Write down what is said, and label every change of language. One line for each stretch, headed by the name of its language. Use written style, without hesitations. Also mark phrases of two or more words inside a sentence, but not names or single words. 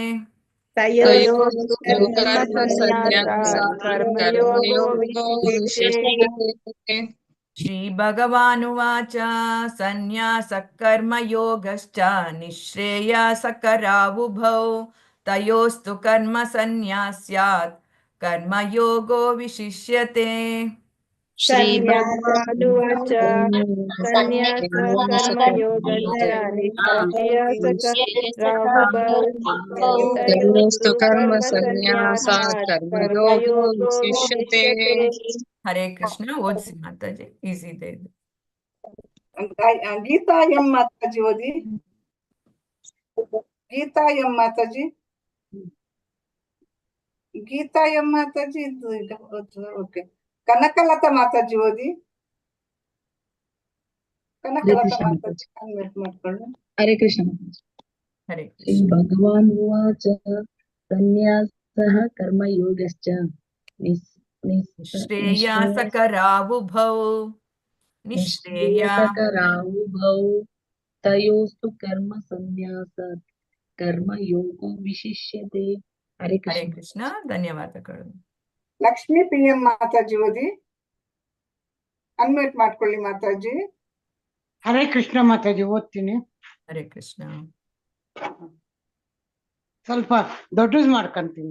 Sanskrit: ಶ್ರೀ ಭಗವಾನುವಾಚ ಸನ್ಯಾಸ ಕರ್ಮಯೋಗಶ್ಚ ನಿಶ್ರೇಯಸ ಕರಾವುಭೌ ತಯೋಸ್ತು ಕರ್ಮ ಸನ್ಯಾಸ್ಯಾತ್ ಕರ್ಮಯೋಗೋ ವಿಶಿಷ್ಯತೆ. ಶ್ರೀ ಭಗವಾನುವಾಚ ಸನ್ಯಾಸ ಕರ್ಮಯೋಗಶ್ಚ ನಿಶ್ಚಯ ತಯೋಸ್ತು ಕರ್ಮ ಸನ್ಯಾಸಾತ್ ಕರ್ಮಯೋಗೋ ವಿಶಿಷ್ಯತೆ.
Kannada: ಹರೇ ಕೃಷ್ಣ. ಓದಿಸಿ ಮಾತಾಜಿ, ಈಸಿ ಇದೆ ಇದು. ಗೀತಾ ಎಂ ಮಾತಾಜಿ ಓದಿ. ಗೀತಾ ಎಂ ಮಾತಾಜಿ, ಗೀತಾ ಎಂ ಮಾತಾಜಿ. ಓಕೆ. ಕನಕಲತಾ ಮಾತಾಜಿ ಓದಿ. ಕನಕಲತಾ ಮಾತಾಜಿ ಅನ್ಮ್ಯೂಟ್ ಮಾಡ್ಕೊಳ್ಳಿ. ಹರೇ ಕೃಷ್ಣ. ಹರೇ ಶ್ರೀ ಕೃಷ್ಣ.
Sanskrit: ಭಗವಾನ್ ಉವಾಚ ಸನ್ಯಾಸಃ ಕರ್ಮಯೋಗಶ್ಚ ನಿಶ್ರೇಯಸಕರಾವುಭೌ ನಿಶ್ರೇಯ ನಿಶ್ರೇಯಸಕರಾವುಭೌ ತಯೋಸ್ತು ಕರ್ಮ ಸನ್ಯಾಸಾತ್ ಕರ್ಮಯೋಗೋ ವಿಶಿಷ್ಯತೆ.
Kannada: ಹರೇ ಹರೇ ಕೃಷ್ಣ. ಕೃಷ್ಣ. ಧನ್ಯವಾದಗಳು. ಲಕ್ಷ್ಮೀ ಪಿ ಎಂ ಮಾತಾಜಿ ಓದಿ. ಅನ್ಮ್ಯೂಟ್ ಮಾಡ್ಕೊಳ್ಳಿ ಮಾತಾಜಿ. ಹರೇ ಕೃಷ್ಣ ಮಾತಾಜಿ, ಓದ್ತೀನಿ. ಹರೇ ಕೃಷ್ಣ. ಸ್ವಲ್ಪ ದೊಡ್ಡದು ಮಾಡ್ಕೊಂತೀನಿ.